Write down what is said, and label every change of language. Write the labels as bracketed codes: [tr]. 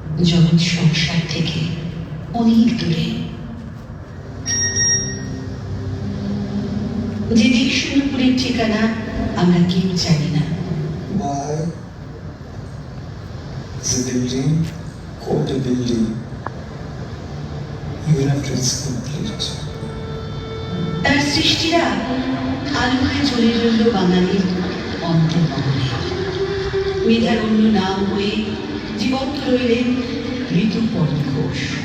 [bn] জগৎ সংসার থেকে অনেক দূরে, যে দিক শুনপুরের ঠিকানা আমরা কেউ জানি না। [en] Why the building called a building, even after it's complete? [bn] তার সৃষ্টিরা আলো হয়ে জ্বলে রইল বাঙালির অন্তর্মহলে। মেধার অন্য নাম হয়ে জীবন্ত রইলেন ঋতুপর্ণ ঘোষ।